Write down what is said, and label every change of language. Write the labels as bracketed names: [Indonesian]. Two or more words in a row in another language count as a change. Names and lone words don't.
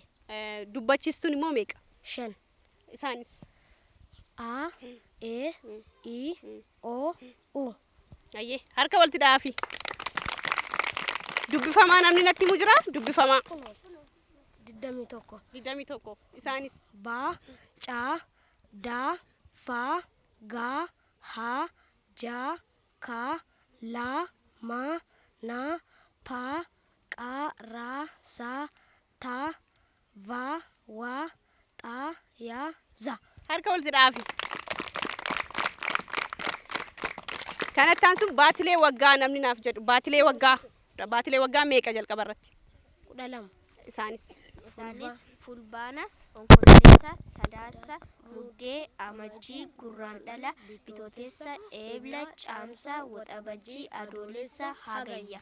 [Oromo] Dubbachiistuun immoo meeqa? 5. Isaanis A, E, I, O, U. Hayyee harka walitti dhaafi. Dubbifamaa namni natti himu jira? Dubbifamaa. 21. Isaanis Ba, Ca, Da, Fa, Ga, Ha, Ja, Ka, La, Ma, Na, Pa, Qa, Ra, Sa, Ta, Va, Wa, Ta, Ya, Za. harka walitti dhaafi. Kanattaan sun baatilee waggaa namni naaf jedhu. Baatilee waggaa meeqa jalqaba irratti? 12. Isaanis Fulbaana, Onkololeessa, Sadaasa, Muddee, Amajjii, Gurraandhala, Bitootessa, Eebla, Caamsaa, Waxabajjii, Adoolessa, Hagayya.